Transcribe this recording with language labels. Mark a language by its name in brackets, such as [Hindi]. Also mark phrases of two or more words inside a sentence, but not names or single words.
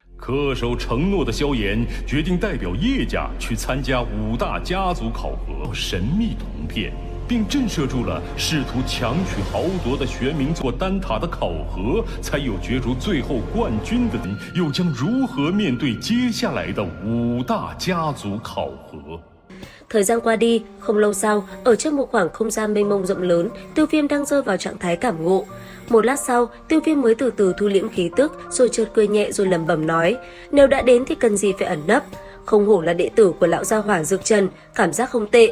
[Chinese] 恪守承诺的萧炎决定代表叶家去参加5大家族考核，神秘铜片，并震慑住了试图强取豪夺的玄冥座丹塔的考核，才有角逐最后冠军的人，又将如何面对接下来的5大家族考核？ [Vietnamese] Thời gian qua đi, không lâu sau, ở trong một khoảng không gian mênh mông rộng lớn, Tiêu Viêm đang rơi vào trạng thái cảm ngộ. Một lát sau, Tiêu Viêm mới từ từ thu liễm khí tức, rồi chợt cười nhẹ rồi lẩm bẩm nói: nếu đã đến thì cần gì phải ẩn nấp? Không hổ là đệ tử của lão gia hỏa Dược Trần, cảm giác không tệ.